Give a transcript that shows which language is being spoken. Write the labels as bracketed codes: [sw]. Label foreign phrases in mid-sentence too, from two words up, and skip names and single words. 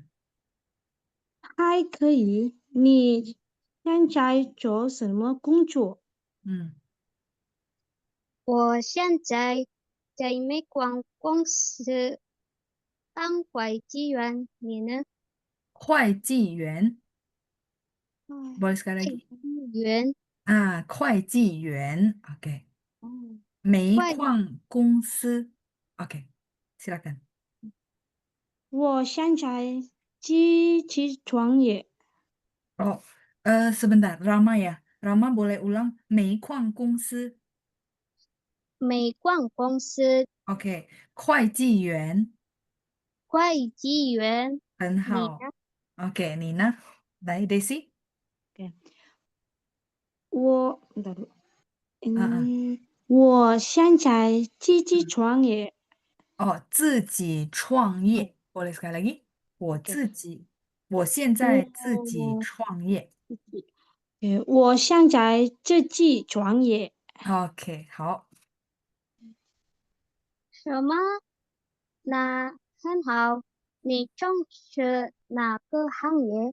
[zh] 还可以。你现在做什么工作？嗯，我现在在美国公司当会计员，你呢？会计员嗯， [ms] ，boleh sekali [zh] 会 [ms] lagi？ [zh] 计员。会计员，OK。哦，煤会矿公司，OK，silakan。我现在积极创业。 [ms] Oh, sebentar, Rama ya. Rama boleh ulang [zh] 煤矿公司美国公司，OK，会计员，会计员，很你好。呢？ OK，你呢？来，Daisy，对，我，等等嗯，我现在积极创业。哦，自己创哦业 [ms] ，boleh sekali lagi？ [zh] ，OK，我现在自己我创业。我现在积极创业。 OK，好什么？那很好。你从事哪个行业？